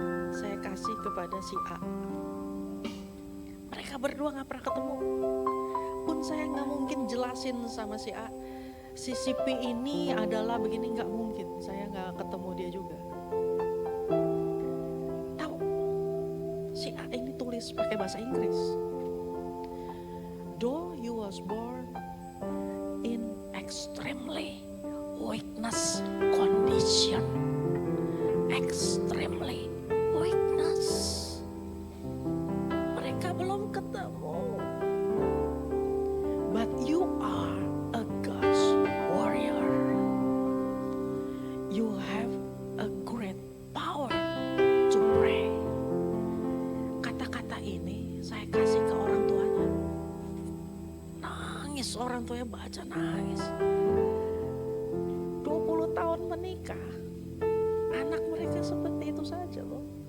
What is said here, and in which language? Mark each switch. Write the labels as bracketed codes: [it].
[id] Saya kasih kepada si A. Mereka berdua enggak pernah ketemu. Pun saya enggak mungkin jelasin sama si A. Si Sipi ini adalah begini, nggak mungkin. Saya nggak ketemu dia juga. Tahu, si A ini tulis pakai bahasa Inggris. [en] Though you was born in extremely weakness condition, extremely weakness. [id] Mereka belum ketemu, [en] but you are a God's warrior. You have a great power to pray. [id] Kata-kata ini saya kasih ke orang tuanya. Nangis orang tuanya, baca nangis. 20 tahun menikah, anak mereka seperti itu saja loh.